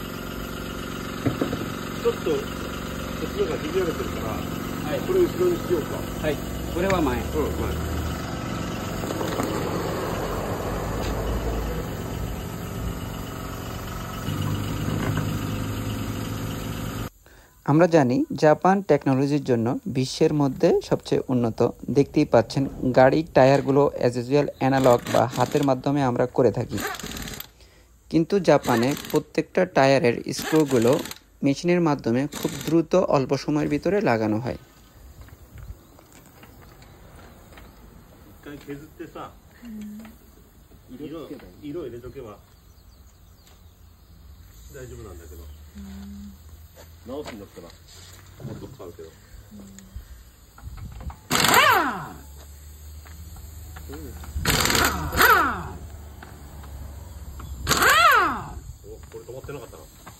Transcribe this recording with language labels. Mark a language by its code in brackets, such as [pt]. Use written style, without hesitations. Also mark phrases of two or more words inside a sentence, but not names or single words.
[ja] ちょっと後ろが引き上げてるから、はい、これ後ろにしようか。はい、これは前。前。 [bn] আমরা জানি জাপান টেকনোলজির জন্য বিশ্বের মধ্যে সবচেয়ে উন্নত। দেখতেই পাচ্ছেন গাড়ির টায়ারগুলো [en] as usual [bn] অ্যানালগ বা হাতের মাধ্যমে আমরা করে থাকি, কিন্তু জাপানে প্রত্যেকটা টায়ারের স্ক্রুগুলো মেশিনের মাধ্যমে খুব দ্রুত অল্প সময়ের ভিতরে লাগানো হয়। [ja] 直すんだったらもっとかかるけど。お、これ止まってなかったな。